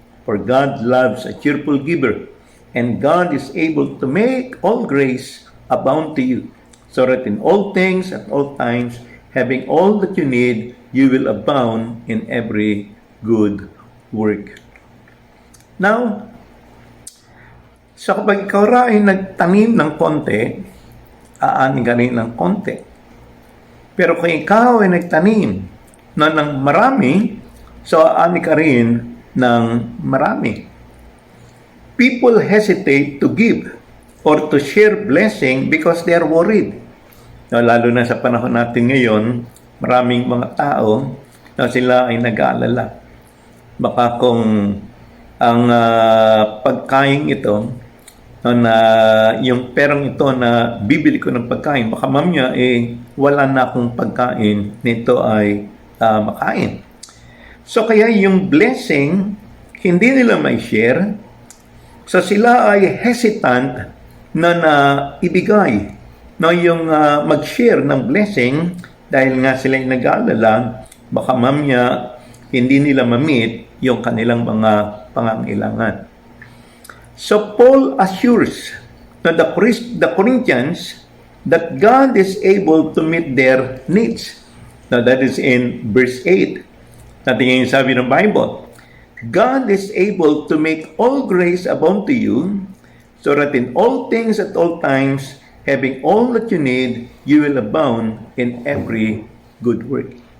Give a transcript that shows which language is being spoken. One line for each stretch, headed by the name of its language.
English: For God loves a cheerful giver, and God is able to make all grace abound to you, so that in all things at all times, having all that you need, you will abound in every good work.
Filipino: Now, so kapag ikaw ay nagtanim ng konti, aanin ka rin ng konti. Pero kung ikaw ay nagtanim ng marami, so ani ka rin ng marami.
English: People hesitate to give or to share blessing because they are worried.
Filipino: No, lalo na sa panahon natin ngayon, maraming mga tao na sila ay nag-aalala. Baka kung ang pagkain ito, na yung perang ito na bibili ko ng pagkain, baka mamaya wala na akong pagkain, nito ay makain. So kaya yung blessing, hindi nila may share. So sila ay hesitant na ibigay no, yung mag-share ng blessing dahil nga sila nag-aalala, baka mamaya hindi nila ma-meet yung kanilang mga pangangailangan.
English: So Paul assures na the Corinthians that God is able to meet their needs. Now that is in verse 8.
Filipino: Natin yung sabi ng Bible,
English: God is able to make all grace abound to you, so that in all things at all times, having all that you need, you will abound in every good work.